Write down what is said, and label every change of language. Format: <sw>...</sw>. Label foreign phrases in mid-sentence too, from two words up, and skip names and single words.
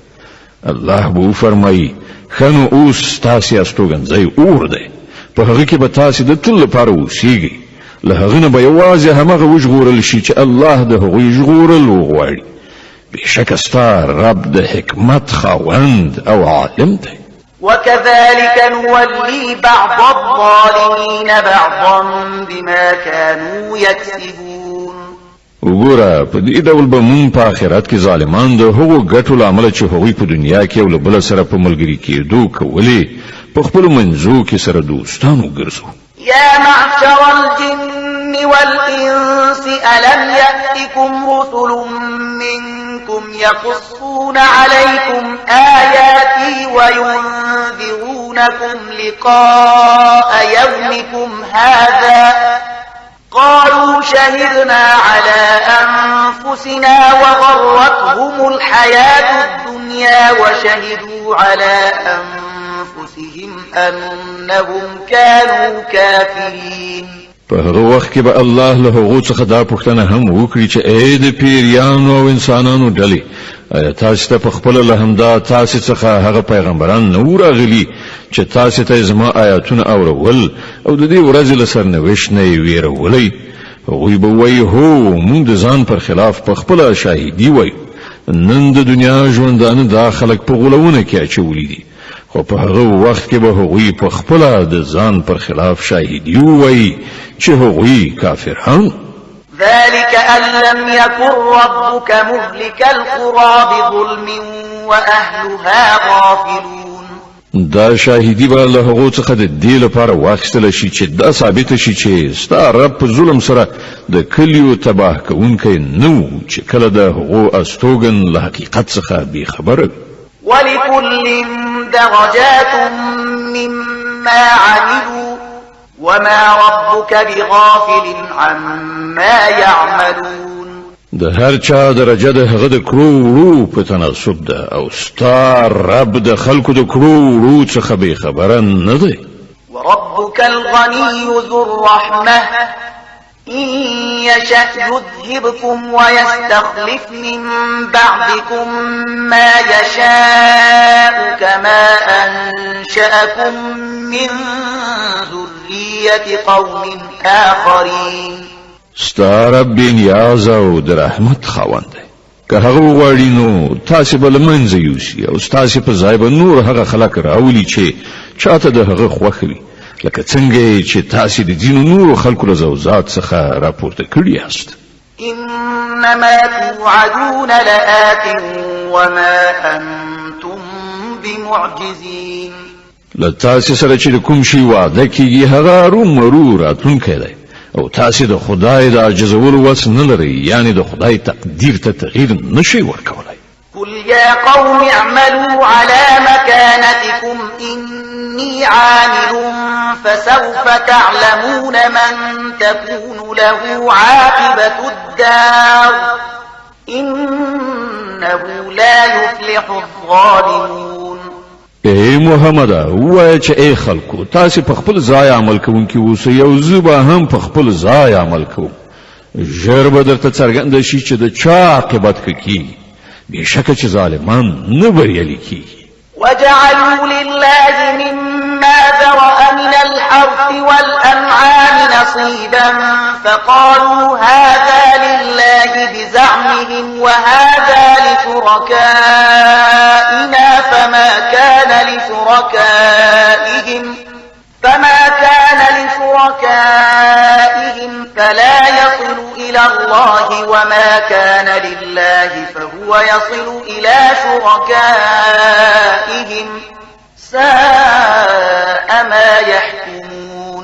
<ps>الله به وفرمایي ښه نو اوس ستاسې استوګنځی اور دی په هغه کې به تاسې د تل لپاره اوسیږئ له هغه نه به یوازې همغه وژغورل شي چې الله د هغوی ژغورل وغواړي. بشک ستا رب د حکمت خاوند او عالم دی.</ps> <ar>وكذلك نولي بعض الظالمين بعضا بما كانوا يكسبون.</ar> <ps>وګوره په دې ډول به مونږ په آخرت کې ظالمان د هغو ګټو له امله چې هغوی په دنیا کې یو له بله سره په ملګري کېدو کولې په خپلو منځو کې سره دوستان وګرځو.</ps> <ar>يا معشر الجن والإنس ألم يأتكم رسل منكم يقصون عليكم آياتي وينذرونكم لقاء يومكم هذا قالوا شهدنا على أنفسنا وغرتهم الحياة الدنيا وشهدوا على أنفسهم أنهم كانوا كافرين.</ar> <ps>په هغه وخت کې به الله له هغو څخه دا پوښتنه هم وکړي چې اې د پیریانو او انسانانو ډلې، آیا تاسو ته په خپله له همدا تاسو څخه هغه پیغمبران نه راغلي چې تاسو ته زما آیاتونه اورول او د دې ورځې له سرنوشت نه یې ویرولی؟ هغوی به وایي هو، موږ د ځان پر خلاف په خپله شاهدي وایو. نن د دنیا ژوندانه دا خلک په غولونه کې اچولی دي، خو په هغه وخت کې به هغوی په خپله د ځان پر خلاف شاهدي ووایي چې هغوی کافران.</ps> <ar>ذلك أن لم يكن ربك مهلك القرى بظلم وأهلها غافلون.</ar> <ps>دا شاهدی به له هغو څخه د دې لپاره واخیستل شي چې دا ثابت شي چې ستا رب په ظلم سره د کلیو تباه کوونکی نه و چې کله د هغو استوګن له حقیقت څخه بې خبره.</ps> <ar>ولكل درجات مما عملوا وما ربك بغافل عما يعملون.</ar> <ps>د هر چا درجه د هغه د کړو په تناسب ده او ستا رب د خلکو د کړو څخه بې خبره نه دی.</ps> <ar>وربك الغني ذو الرحمة إن يشأ يذهبكم ويستخلف من بعدكم ما يشاء كما أنشأكم من ذرية قوم آخرين.</ar> <ps>ستا رب نیاز او د رحمت خاوند دی، که هغه وغواړي نو تاسې به له منځه یوسي او ستاسې په ځای به نور هغه خلک راولي چې چاته د هغه خوښ وي، لکه څنګه چې تاسې د ځینو نورو خلکو له زوځات څخه راپورته کړي یاست.</ps> <ar>إنما توعدون لآت وما أنتم بمعجزين.</ar> <ps>له تاسې سره چې د کوم شي وعده کېږي هغه ارومرو راتلونکی دی او تاسې د خدای د عاجزولو وس نه لرئ، یعنی د خدای تقدیر ته تغییر نشئ ورکولی.</ps> <ar>قل يا قوم اعملوا على مكانتكم إني عامل فسوف تعلمون من تكون له عاقبة الدار إنه لا يفلح الظالمون.</ar> <ps>اے محمد وای چې اے خلکو تاسو په خپل ځای عمل کوونکی اوسئ او زه به هم په خپل ځای عمل کوم. ژر به درته څرګنده شي چې د چا عاقبت کیږي، بېشکه چې ظالمان نه بریالي کیږي.</ps> <ar>وجعلوا لله مما ذرأ من الحرث والأنعام نصيبا فقالوا هذا لله بزعمهم وهذا لشركائنا فما كان لشركائهم فلا يصل إلى الله وما كان لله فهو يصل إلى شركائهم ساء ما يحكمون.</ar>